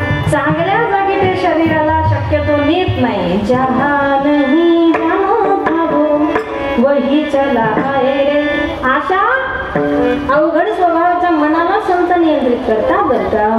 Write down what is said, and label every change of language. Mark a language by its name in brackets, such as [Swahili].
[Marathi] चांगल्या जागी ते शरीराला शक्यतो नेत नाही. [Hindi] जहाँ नहीं जाना था वो वही चला आए. [Marathi] अशा अवघड स्वभावाच्या मनाला संत नियंत्रित करता बरं का.